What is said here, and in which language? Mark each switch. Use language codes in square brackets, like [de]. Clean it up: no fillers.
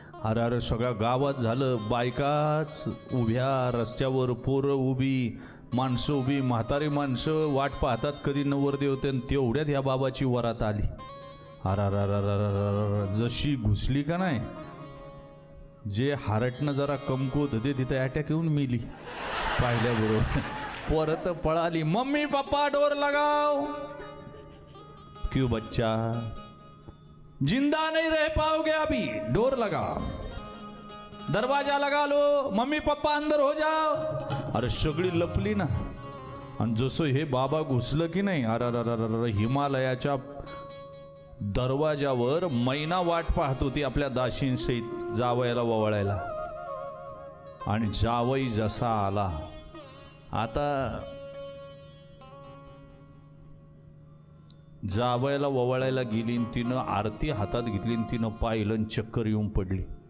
[mr] अरे अरे सगळ्या गावात झालं, बायकाच उभ्या रस्त्यावर, पोरं उभी, माणसं उभी, म्हातारी माणसं वाट पाहतात कधी नवरदेव ते. तेवढ्यात या बाबाची वरात आली. अर जशी घुसली का नाही, जे हारटनं जरा कमकुवत होते तिथे अटॅक येऊन मिली पाहिल्याबरोबर. परत पळाली, [hi] मम्मी पप्पा डोर लगाव. क्यों बच्चा, जिंदा नहीं रह पाओगे अभी, डोर लगा, दरवाजा लगा लो, मम्मी पप्पा अंदर हो जाओ. [mr] अरे सगळी लपली ना. आणि जसं हे बाबा घुसलं की नाही, अरे हिमालयाच्या दरवाजावर मैना वाट पाहत होती आपल्या दाशींसहित जावयाला ववळायला. आणि जावई जसा आला, आता जावयाला ववळायला गेली, तिनं आरती हातात घेतली, तिनं पाहिलं चक्कर येऊन पडली.